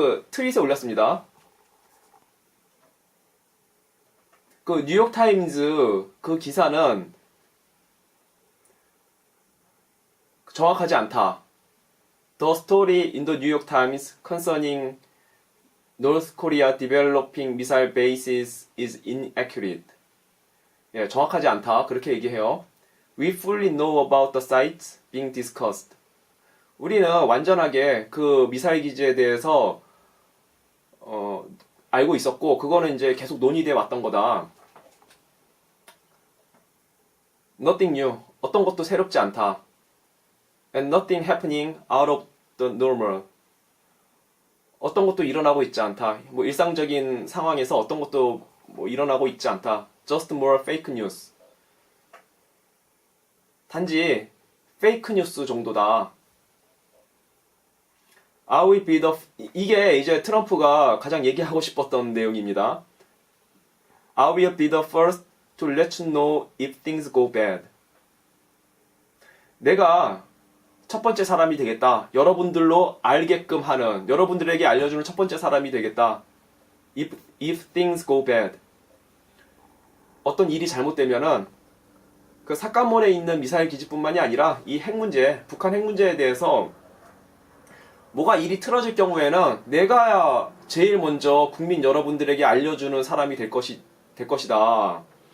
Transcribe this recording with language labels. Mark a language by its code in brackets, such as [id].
[ko] 트윗에 올렸습니다. 뉴욕타임즈 기사는 정확하지 않다. [en] The story in the New York Times concerning North Korea developing missile bases is inaccurate. [ko] 예, 정확하지 않다. 그렇게 얘기해요. [en] We fully know about the sites being discussed. [ko] 우리는 완전하게 그 미사일 기지에 대해서 알고 있었고, 그거는 이제 계속 논의돼 왔던 거다. [en] Nothing new. [ko] 어떤 것도 새롭지 않다. [en] And nothing happening out of the normal. [ko] 어떤 것도 일어나고 있지 않다. 뭐 일상적인 상황에서 어떤 것도 뭐 일어나고 있지 않다. [en] Just more fake news. [ko] 단지 페이크 뉴스 정도다. [en] I will be the [ko] 이게 이제 트럼프가 가장 얘기하고 싶었던 내용입니다. [en] I will be the first to let you know if things go bad. [ko] 내가 첫 번째 사람이 되겠다. 여러분들로 알게끔 하는, 여러분들에게 알려주는 첫 번째 사람이 되겠다. [en] If things go bad. [ko] 어떤 일이 잘못되면은 삭간몰에 있는 미사일 기지뿐만이 아니라 이 핵 문제, 북한 핵 문제에 대해서 뭐가 일이 틀어질 경우에는 내가 제일 먼저 국민 여러분들에게 알려주는 사람이 될 것이다.